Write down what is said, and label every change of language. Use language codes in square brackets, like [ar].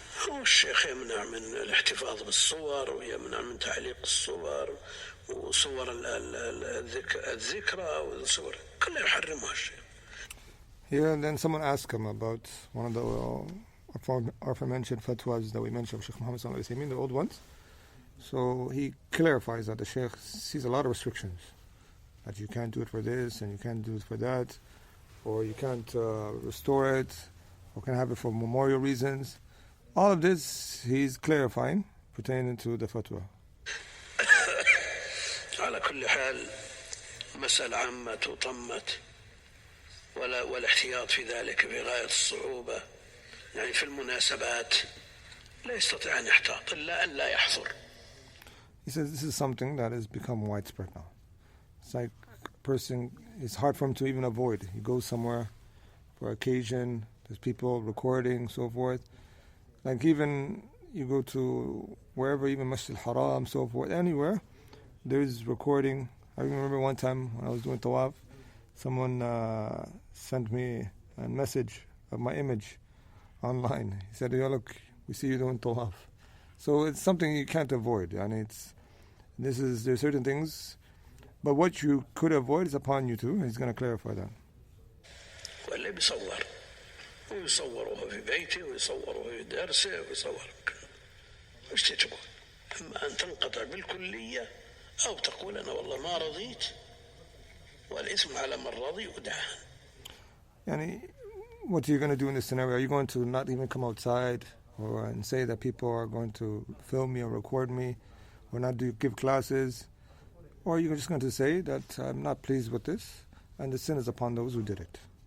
[ar] هو الشيخ يمنع من الاحتفاظ بالصور ويمنع من تعليق الصور وصور الذكرى والصور كلها يحرمها الشيخ. [en] Here, then someone asked him about one of the aforementioned fatwas that we mentioned, Shaykh Muhammad sallallahu alaihi wasallam, the old ones. So he clarifies that the Shaykh sees a lot of restrictions, that you can't do it for this and you can't do it for that, or you can't restore it, or can have it for memorial reasons. All of this he's clarifying pertaining to the fatwa. [ar] على كل حال مسألة عامة تطمت والاحتياط في ذلك بغاية الصعوبة. يعني في المناسبات لا يستطيع أن يحتاط إلا أن لا يحضر. [en] He says this is something that has become widespread now. It's like a person, it's hard for him to even avoid. He goes somewhere for occasion, there's people recording, so forth. Like even you go to wherever, even Masjid al-Haram, so forth, anywhere, there's recording. I remember one time when I was doing tawaf, someone sent me a message of my image online. He said, "Yo, look, we see you doing tawaf." So it's something you can't avoid. And there's certain things, but what you could avoid is upon you too. He's going to clarify that. [ar] واللي بيصور ويصوره في بيته ويصوره في درسه ويصور وش تجبر؟ إما أن تنقطع بالكلية أو تقول أنا والله ما رضيت والإثم على من رضي ودعه. [en] Yani, what are you going to do in this scenario? Are you going to not even come outside and say that people are going to film me or record me or not give classes? Or are you just going to say that I'm not pleased with this and the sin is upon those who did it?